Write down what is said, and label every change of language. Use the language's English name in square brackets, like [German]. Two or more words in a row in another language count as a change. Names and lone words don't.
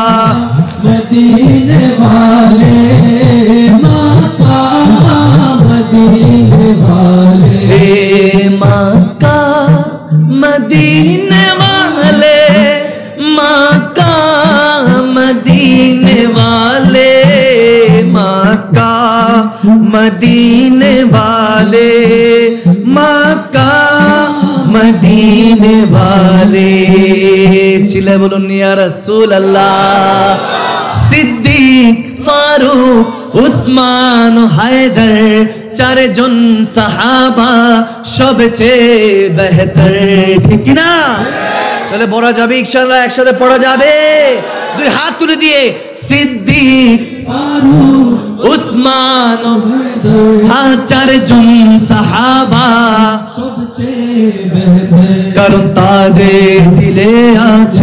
[Urdu] مدینے والے، مکہ مدینے والے، مکہ مدینے والے، مکہ مدینے والے، مکہ مدینے والے، مکہ مدینے والے۔ چلے بولو یا رسول اللہ۔ [Bangla] صدیق ফারুক উসমান হায়দার চারজন সাহাবা সবচেয়ে বেহতর ঠিক না তাহলে পড়া যাবে ইনশাআল্লাহ একসাথে পড়া যাবে দুই হাত তুলে দিয়ে সিদ্দিক ফারুক উসমান হায়দার চারজন সাহাবা সবচেয়ে বেহতর কারণ তাদের দিলে আছে